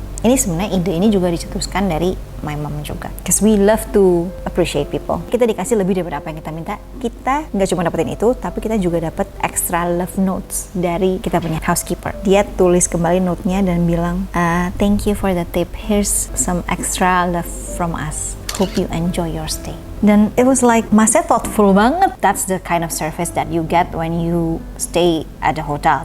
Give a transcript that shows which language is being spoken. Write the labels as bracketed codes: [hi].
[id] Ini sebenarnya ide ini juga dicetuskan dari [en] my mom [id] juga. [en] Because we love to appreciate people. [id] Kita dikasih lebih daripada apa yang kita minta. Kita nggak cuma dapetin itu, tapi kita juga dapat [en] extra love notes [id] dari kita punya housekeeper. Dia tulis kembali note-nya dan bilang, [en] thank you for the tip. Here's some extra love from us. Hope you enjoy your stay. Dan it was like, [id] Masnya thoughtful banget. [en] That's the kind of service that you get when you stay at the hotel.